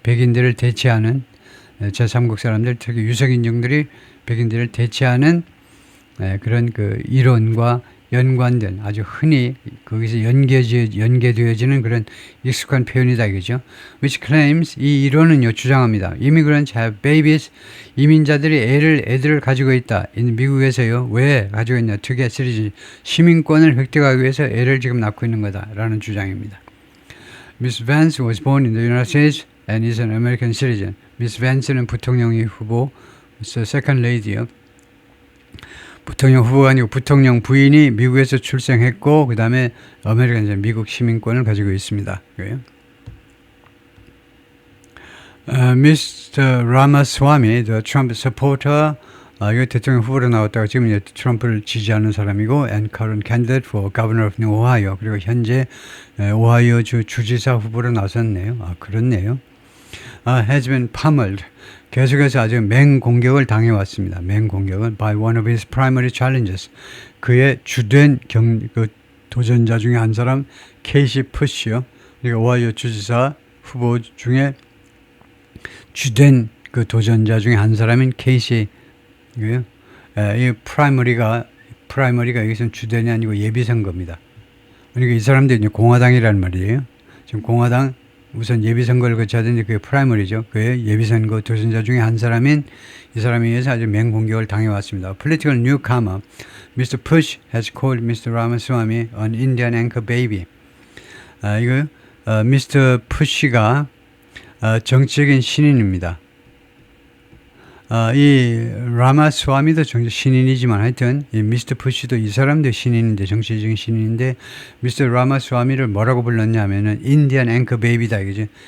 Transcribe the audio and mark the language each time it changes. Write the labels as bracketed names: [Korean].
[Korean] 백인들을 대체하는 제3국 사람들 특히 유색 인종들이 백인들을 대체하는 그런 그 이론과 연관된 아주 흔히 거기서 연계되어지는 그런 익숙한 표현이다 이거죠. [English] Which claims [Korean] 이 이론은요 주장합니다. [English] Immigrants have babies [Korean] 이민자들이 애들을 가지고 있다. 미국에서요 왜 가지고 있냐? [English] To get citizenship [Korean] 시민권을 획득하기 위해서 애를 지금 낳고 있는 거다라는 주장입니다. [English] Miss Vance was born in the United States and is an American citizen. [Korean] Miss Vance는 부통령이 후보, second lady요. 부통령 후보가 아니고 부통령 부인이 미국에서 출생했고 그 다음에 아메리칸 미국 시민권을 가지고 있습니다. [English] Mr. Ramaswamy, the Trump supporter, [Korean] 이거 대통령 후보로 나왔다가 지금 이제 트럼프를 지지하는 사람이고 [English] and current candidate for governor of New Ohio [Korean] 그리고 현재 오하이오 주 주지사 후보로 나섰네요. 그렇네요. [English] has been pummeled. [Korean] 계속해서 아주 맹공격을 당해왔습니다. 맹공격을 [English] by one of his primary challenges. [Korean] 그의 주된 도전자 중에 한 사람 케이시 푸시요. 그러니까 오하이오 주지사 후보 중에 주된 그 도전자 중에 한 사람인 케이시고요. 이 프라이머리가 여기서는 주된이 아니고 예비선거입니다. 그러니까 이 사람들이 이제 공화당이라는 말이에요. 지금 공화당 우선 예비선거를 거쳐야 되는데 그게 프라이머리죠. 그의 예비선거 도전자 중에 한 사람인 이 사람에 의해서 아주 맹공격을 당해왔습니다. [English] Political newcomer, Mr. Push has called Mr. Ramaswamy an Indian anchor baby. [Korean] 이거 Mr. Push가 정치적인 신인입니다. 이 라마스와미도 정치 신인이지만 하여튼 이 미스터 푸시도 이 사람도 신인인데 정치적인 신인인데 미스터 라마스와미를 뭐라고 불렀냐면은 인디안 앵커 베이비다 이거죠.